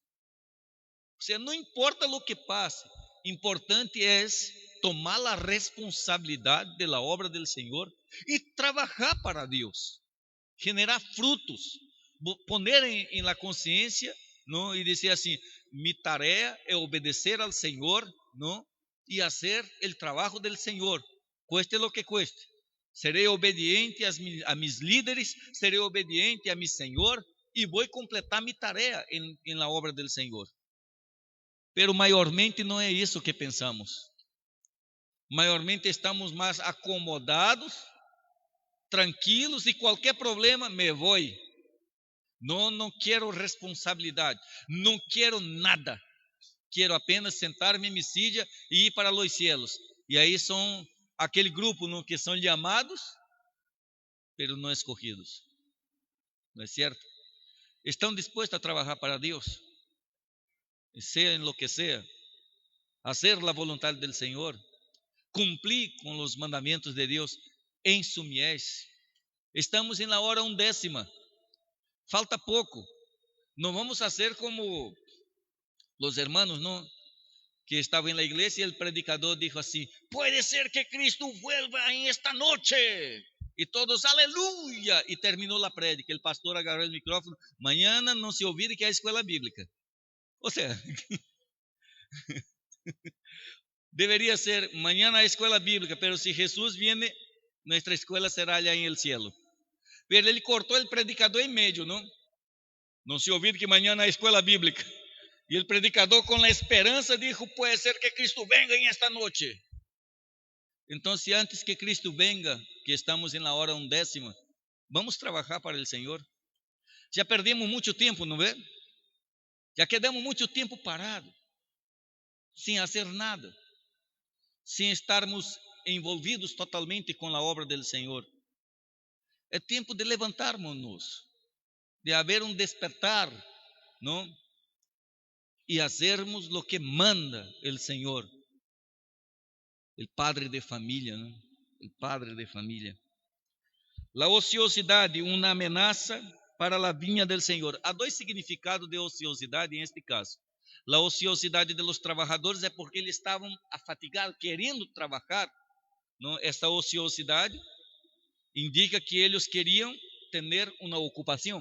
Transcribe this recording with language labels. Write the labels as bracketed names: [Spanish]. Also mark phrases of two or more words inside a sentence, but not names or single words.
[Spanish] O sea, no importa lo que pase, importante es tomar la responsabilidad de la obra del Señor y trabajar para Dios, generar frutos, poner en la conciencia, ¿no?, y decir así: mi tarea es obedecer al Señor, ¿no?, y hacer el trabajo del Señor, cueste lo que cueste. [Portuguese] Serei obediente a [Spanish] mis líderes, [Portuguese] serei obediente a mi Senhor e vou completar minha tarefa em [Spanish] la obra del [Portuguese] Senhor. Pero maiormente não é isso que pensamos. Maiormente estamos mais acomodados, tranquilos, e qualquer problema me vou. Não quero responsabilidade, não quero nada. Quero apenas sentar-me em [Spanish] mi silla [Portuguese] e ir para os cielos. E aí são aquele grupo, ¿no?, que são chamados, pero não escogidos. [Spanish] ¿No es cierto? [Portuguese] Estão dispuestos a trabalhar para Deus, [Spanish] sea en lo que sea, hacer la voluntad del Señor, cumplir con los mandamientos de Dios en su mies. Estamos en la hora 11ª. [Portuguese] Falta pouco. Não vamos fazer como os hermanos, não, que estavam [Spanish] en la iglesia y el predicador dijo así: puede ser que Cristo vuelva en esta noche. Y todos, aleluya. Y terminó la prédica. El pastor agarró el micrófono: mañana no se olvide que hay escuela bíblica. O sea, debería ser mañana hay escuela bíblica, pero si Jesús viene, nuestra escuela será allá en el cielo. Pero [Portuguese] ele cortou [Spanish] el predicador en medio, ¿no? No se olvide que mañana hay escuela bíblica. Y el predicador, con la esperanza, dijo: puede ser que Cristo venga en esta noche. Entonces, antes que Cristo venga, que estamos en la hora 11ª, vamos trabajar para el Señor. Ya perdemos mucho tiempo, ¿no ve? Ya quedamos mucho tiempo parados, sin hacer nada, sin [Portuguese] estarmos envolvidos [Spanish] totalmente con la obra del Señor. Es tiempo de levantarnos, de haber un despertar, ¿no? Y hacermos lo que manda el Señor, el padre de familia, ¿no? El padre de familia. [Portuguese] La ociosidade, uma ameaça para a vinha [Spanish] del Senhor. [Portuguese] Há dois significados de ociosidade em este caso. A ociosidade [Spanish] de los [Portuguese] trabalhadores é porque eles estavam afatigados, querendo trabalhar, não? Esta ociosidade indica que eles queriam ter uma ocupação.